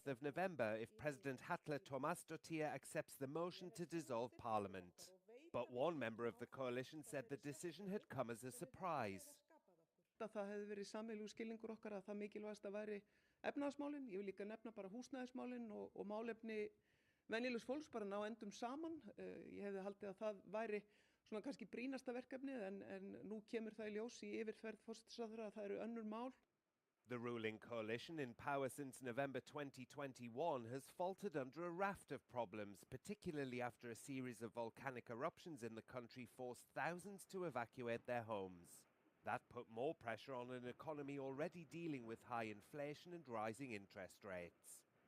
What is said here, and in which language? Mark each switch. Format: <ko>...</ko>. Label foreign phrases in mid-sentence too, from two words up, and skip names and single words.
<en>5th of November if President Halla Tómasdóttir accepts the motion to dissolve Parliament. But one member of the coalition said the decision had come as a surprise.</en> <is>Það hefði verið sameiginlegur skilningur okkar að það mikilvægasta væri efnahagsmálin. Ég vil líka nefna bara húsnæðismálin og málefni venjulegs fólks bara ná endum saman. Ég hefði haldið að það væri svona kannski brýnasta verkefnið en nú kemur það í ljós í yfirferð forsætisráðherra að það eru önnur mál.</is> <en>The ruling coalition, in power since November 2021, has faltered under a raft of problems, particularly after a series of volcanic eruptions in the country forced thousands to evacuate their homes. That put more pressure on an economy already dealing with high inflation and rising interest rates.</en>